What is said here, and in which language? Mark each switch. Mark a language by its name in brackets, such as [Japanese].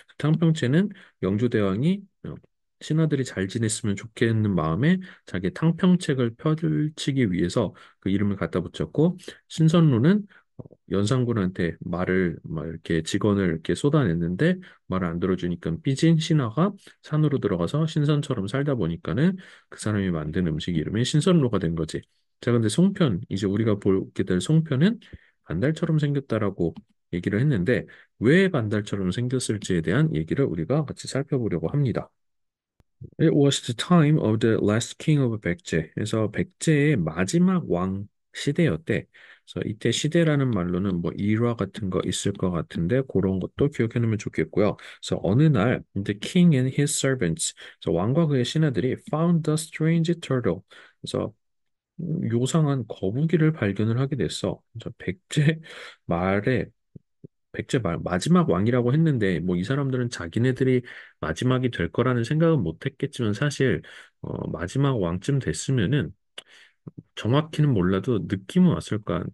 [Korean] 탕평채는 영주대왕이 신하들이 잘 지냈으면 좋겠는 마음에 자기 탕평책을 펼치기 위해서 그 이름을 갖다 붙였고, 신선로는 연산군한테 말을 막 이렇게 직언을 이렇게 쏟아냈는데 말을 안 들어주니까 삐진 신하가 산으로 들어가서 신선처럼 살다 보니까는 그 사람이 만든 음식 이름이 신선로가 된 거지. 자, 근데 송편, 이제 우리가 보게 될 송편은 반달처럼 생겼다라고 얘기를 했는데 왜 반달처럼 생겼을지에 대한 얘기를 우리가 같이 살펴보려고 합니다. [English] It was the time of the last king of 백제. [Korean] 그래서 백제의 마지막 왕 시대였대. 그래서 이때 시대라는 말로는 뭐 일화 같은 거 있을 것 같은데 그런 것도 기억해 놓으면 좋겠고요. 그래서 어느 날 [English] the king and his servants, [Korean] 그래서 왕과 그의 신하들이 [English] found a strange turtle. [Korean] 그래서 요상한 거북이를 발견을 하게 됐어. 그래서 말에 백제 말 마지막 왕이라고 했는데 뭐 이 사람들은 자기네들이 마지막이 될 거라는 생각은 못 했겠지만 사실 마지막 왕쯤 됐으면은 정확히는 몰라도 느낌은 왔을 거야.